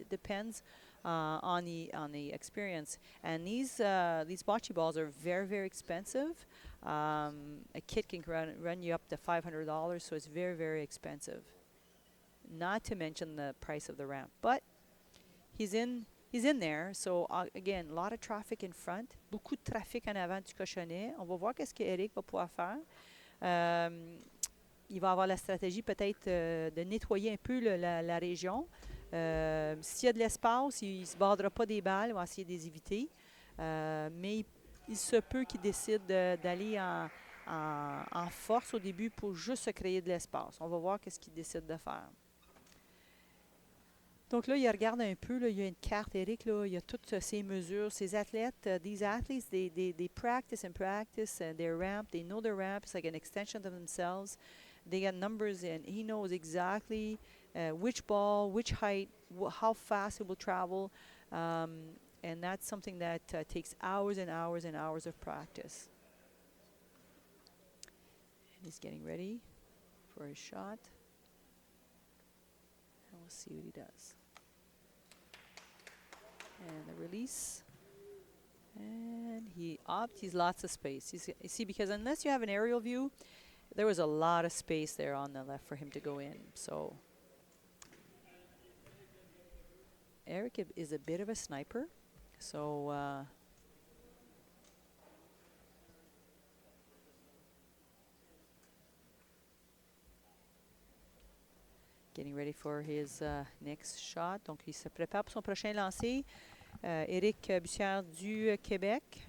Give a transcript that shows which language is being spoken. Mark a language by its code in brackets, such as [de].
[en] It depends on the experience. And these bocce balls are very, very expensive. A kit can run you up to $500, so it's very, very expensive. Not to mention the price of the ramp, but he's in there. So again, a lot of traffic in front, [fr] beaucoup de trafic en avant du cochonnet. On va voir qu'est-ce que Eric va pouvoir faire. Il va avoir la stratégie peut-être de nettoyer un peu la région. S'il y a de l'espace, il ne se bordera pas des balles, il va essayer de les éviter. Mais il se peut qu'il décide d'aller en force au début pour juste se créer de l'espace. On va voir qu'est-ce qu'il décide de faire. Donc là, il regarde un peu, là, il y a une carte, Eric, là, il y a toutes ces mesures. Ces athlètes, [en] these athletes, they practice and practice their ramp. They know their ramp. It's like an extension of themselves. They got numbers, and he knows exactly which ball, which height, how fast it will travel. And that's something that takes hours and hours and hours of practice. And he's getting ready for his shot. And we'll see what he does. And the release. And he opts. He's lots of space. You see, because unless you have an aerial view, there was a lot of space there on the left for him to go in. So Eric is a bit of a sniper. So getting ready for his next shot. [fr] Donc, il se prépare pour son prochain lancer. Éric Bussière du Québec.